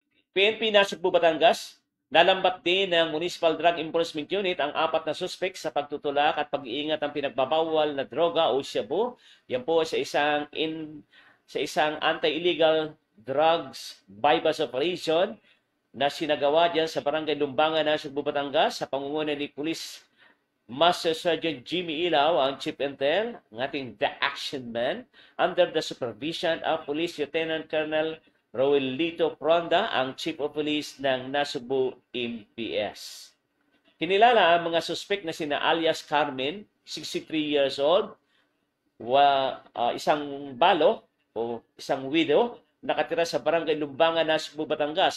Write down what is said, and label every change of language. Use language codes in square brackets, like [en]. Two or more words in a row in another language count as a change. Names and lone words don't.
[tl] PNP Nasugbu, Batangas, nalambat din ng Municipal Drug Enforcement Unit ang 4 na suspect sa pagtutulak at pag-iingat ng pinagbabawal na droga o shabu. Yan po sa isang [en] anti-illegal drugs bypass operation [tl] na sinagawa diyan sa Barangay Lumbangan, Nasugbu, Batangas sa pangunguna ni Police Master Sergeant Jimmy Ilaw, ang Chief Intel, ng ating The Action Man, [en] under the supervision of [tl] Police Lieutenant Colonel Roelito Fronda, ang Chief of Police ng Nasugbu MPS. Kinilala ang mga suspect na sina alias Carmen, [en] 63 years old, [tl] isang balo o isang widow, nakatira sa Barangay Lumbangan, Nasugbu, Batangas.